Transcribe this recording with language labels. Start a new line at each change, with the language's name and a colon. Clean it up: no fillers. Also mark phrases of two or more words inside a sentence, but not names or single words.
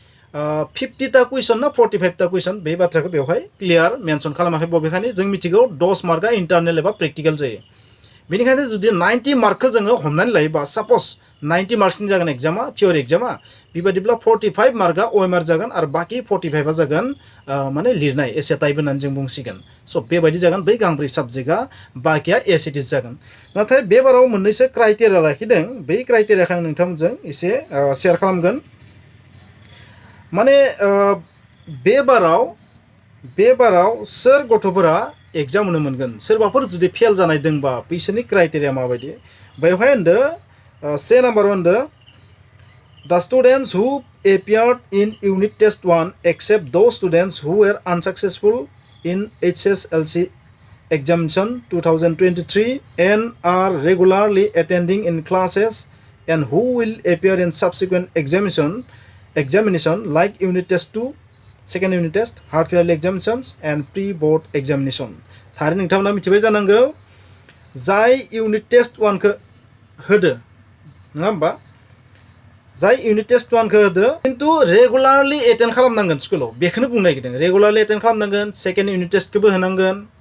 Bodo: 50टा कुइसन ना 45टा कुइसन बे बाथ्राखौ बेवहाय क्लियार मेनसन खालामाखै बबेखानि जों मिथिगौ 10 मार्कआ इन्टारनेल एबा प्रेक्टिकल जायो बेनिखायनो जुदि 90 मार्कखौ जोङो हमनानै लायोबा साप'ज 90 मार्क्सनि जागोन एग्जामा
English: theory exam
Bodo: बेबायदिब्ला 45 मार्कआ OMR जागोन आरो बाखि 45आ जागोन माने लिरनाय एसे टाइप होननानै जों बुंसिगोन स' बेबायदि जागोन बै गांब्रै साबजेक्टआ बाखिया एसिटिस जागोन नाथाय बे बाराव मोननैसो क्राइटेरिया लाखिदों बै क्राइटेरियाखौ आं नोंथांमोनजों एसे शेयार खालामगोन माने बे बाराव सोर गथ'फोरा एग्जाम होनो मोनगोन सोरबाफोर जुदि फेल जानाय दंबा बिसोरनि क्राइटेरिया माबायदि बेवहाय होनदो से नाम्बार होनदो
English: The students who appeared in Unit Test 1 except those students who were unsuccessful in HSLC examination 2023 and are regularly attending in classes and who will appear in subsequent examination like Unit Test 2, second Unit Test, half-yearly examinations and pre-board examination.
Bodo: थारै नोंथांमोना मिथिबाय जानांगौ जाय
English: Unit Test 1
Bodo: खौ होदो नङा होमबा जाय
English: Unit Test 1
Bodo: खौ होदो किन्तु
English: regularly attend
Bodo: खालामनांगोन स्कुलाव बेखौनो बुंनो नागिरदों
English: regularly attend
Bodo: खालामनांगोन
English: second Unit test
Bodo: होनांगोन